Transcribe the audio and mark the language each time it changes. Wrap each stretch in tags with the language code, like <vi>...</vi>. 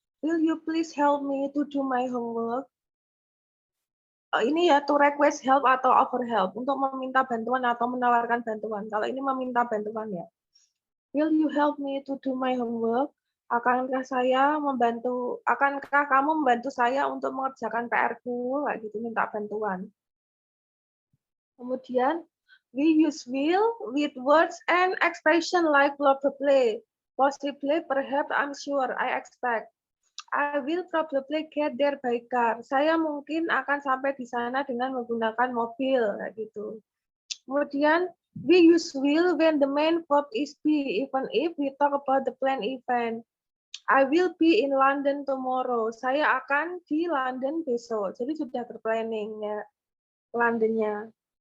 <en>Will you please help me to do my homework?</en> <id>Ini ya,</id> <en>to request help atau offer help,</en> <id>untuk meminta bantuan atau menawarkan bantuan. Kalau ini meminta bantuan ya.</id> <en>Will you help me to do my homework?</en> <id>Akankah kamu membantu saya untuk mengerjakan PR-ku? Kayak gitu, minta bantuan. Kemudian,</id> <en>we use will with words and expression like probably, possibly, perhaps, I'm sure, I expect. I will probably get there by car.</en> <id>Saya mungkin akan sampai di sana dengan menggunakan mobil, kayak gitu. Kemudian,</id> <en>we use will when the main verb is be, even if we talk about the planned event. I will be in London tomorrow.</en> <id>Saya akan di London besok. Jadi sudah berplanning ya, Londonnya.</id>